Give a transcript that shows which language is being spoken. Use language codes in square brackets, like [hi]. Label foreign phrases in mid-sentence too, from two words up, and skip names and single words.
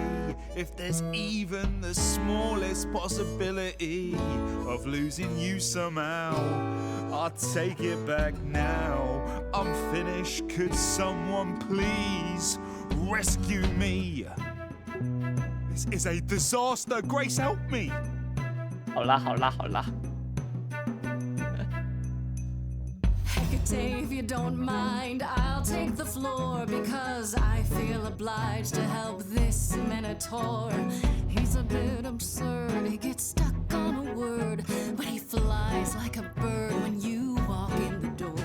[en] If there's even the smallest possibility of losing you somehow, I'll take it back now. I'm finished, could someone please rescue me? This is a disaster, Grace, help me! [yue] 好啦，好啦，好啦。 [en] Hecate, if you don't mind, I'll take the floor because I feel obliged to help this minotaur. He's a bit absurd, he gets stuck on a word, but he flies like a bird when you walk in the door.